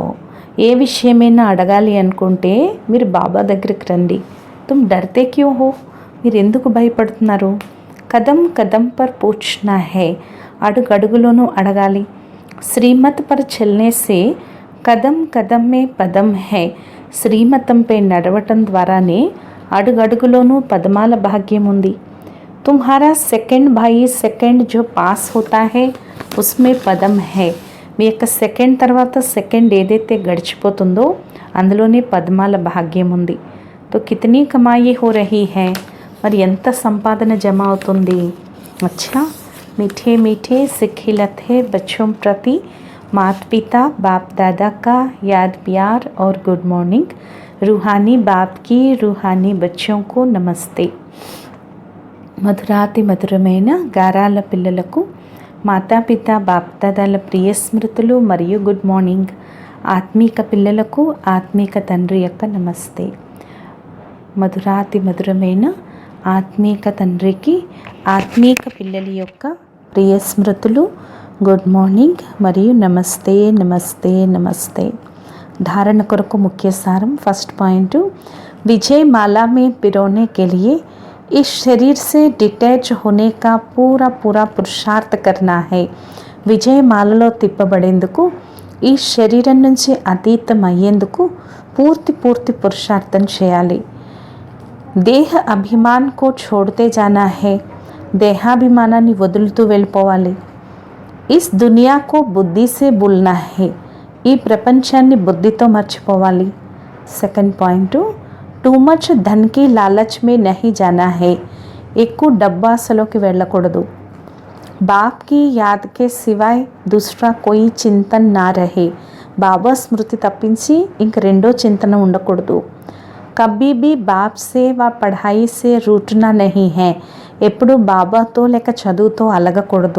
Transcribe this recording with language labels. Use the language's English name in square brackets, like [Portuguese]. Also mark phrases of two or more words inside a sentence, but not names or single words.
[Telugu] ఏ విషయమైనా అడగాలి అనుకుంటే మీరు బాబా దగ్గరికి రండి. [Hindi] तुम डरते क्यों हो. [Telugu] మీరు ఎందుకు భయపడుతున్నారు. [Hindi] कदम कदम पर पूछना है. [Telugu] అడుగడుగులోనూ అడగాలి. [Hindi] श्रीमत पर चलने से कदम कदम में पदम है. [Telugu] శ్రీమతంపై నడవటం ద్వారానే అడుగడుగులోనూ పదమాల భాగ్యం ఉంది. [Hindi] तुम्हारा सेकंड भाई सेकंड जो पास होता है उसमें పదం है. [Telugu] మీ యొక్క సెకండ్ తర్వాత సెకండ్ ఏదైతే గడిచిపోతుందో అందులోనే పద్మాల భాగ్యం ఉంది. [Hindi] तो कितनी कमाई हो रही है. [Telugu] మరి ఎంత సంపాదన జమ అవుతుంది. [Hindi] అచ్చా मीठे मीठे सिखिलते बच्चों प्रति माता पिता बाप दादा का याद प्यार और [English] good morning. [Hindi] रूहानी बाप की रूहानी बच्चों को नमस्ते. [Telugu] మధురాతి మధురమైన గారాల పిల్లలకు మాతాపిత బాప్దాదాల ప్రియ స్మృతులు మరియు [English] good morning. [Telugu] ఆత్మీక పిల్లలకు ఆత్మీక తండ్రి యొక్క నమస్తే. మధురాతి మధురమైన ఆత్మీక తండ్రికి ఆత్మీక పిల్లల యొక్క ప్రియ స్మృతులు, [English] good morning [Telugu] మరియు నమస్తే నమస్తే నమస్తే. ధారణ కొరకు ముఖ్య సారం. [English] first point, [Hindi] विजय माला में पिरोने के लिए इस शरीर से डिटैच होने का पूरा पूरा पुरुषार्थ करना है. [Telugu] విజయమాలలో తిప్పబడేందుకు, ఈ శరీరం నుంచి అతీతం అయ్యేందుకు పూర్తి పురుషార్థం చేయాలి. [Hindi] देह अभिमान को छोड़ते जाना है. [Telugu] దేహాభిమానాన్ని వదులుతూ వెళ్ళిపోవాలి. [Hindi] इस दुनिया को बुद्धि से भूलना है. [Telugu] ఈ ప్రపంచాన్ని బుద్ధితో మర్చిపోవాలి. [English] second point, too much [Hindi] धन की लालच में नहीं जाना है. [Telugu] ఎక్కువ డబ్బాసలోకి వెళ్ళకూడదు. [Hindi] बाप की याद के सिवाय दूसरा कोई चिंतन ना रहे. [Telugu] బాబా స్మృతి తప్పించి ఇంక రెండో చింతన ఉండకూడదు. [Hindi] कभी भी बाप से वा पढ़ाई से रूठना नहीं है. [Telugu] ఎప్పుడు బాబాతో లేక చదువుతో అలగకూడదు.